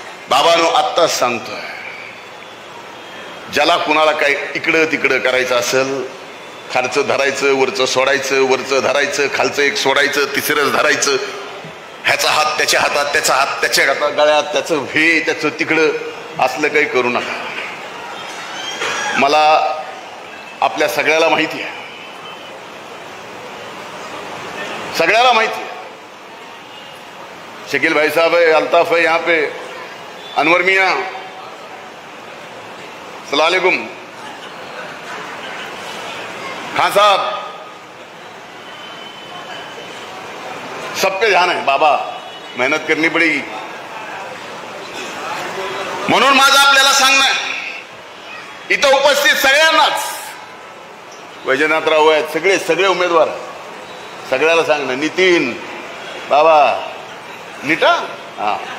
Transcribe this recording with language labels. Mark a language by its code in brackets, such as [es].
[mr] बाबांनो, आत्ताच सांगतोय, ज्याला कुणाला काय इकडं तिकडं करायचं असेल, खालचं धरायचं, वरचं सोडायचं, वरचं धरायचं, खालचं एक सोडायचं, तिसरंच धरायचं, ह्याचा हात त्याच्या हातात, त्याचा हात त्याच्या हातात, गळ्यात, त्याचं हे त्याचं तिकडं, असलं काही करू नका. मला आपल्या सगळ्याला माहिती आहे, सगळ्याला माहिती है. [hi] शकील भाई साहब है, अल्ताफ है यहाँ पे, अनवर मियाँ, अस्सलाम वालेकुम, खान साहब, सब पे ध्यान है. बाबा, मेहनत करनी पडेगी. [mr] म्हणून माझं आपल्याला सांगणं, इथं उपस्थित सगळ्यांनाच, वैजनाथराव आहेत, सगळे उमेदवार, सगळ्याला सांगणं, नितीन बाबा नीटा, हा.